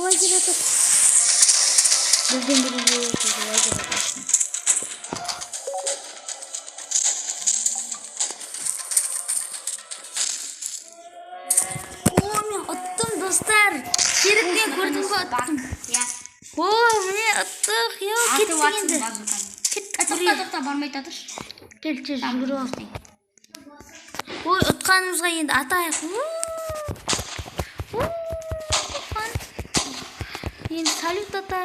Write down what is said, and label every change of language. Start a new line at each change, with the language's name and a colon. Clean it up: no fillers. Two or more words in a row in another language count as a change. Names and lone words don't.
Kyrgyz: Лазер атат. Бирден бири лазер атат. Мен аттым, достар. Керектен көрдүңбү аттым.
Kazakh: Міне аттық. Кеттік енді. Тоқта бармай жатыр. Келші жүгіріп ал. Ой, ұтқанымызға енді атайық. Енді салют атайық.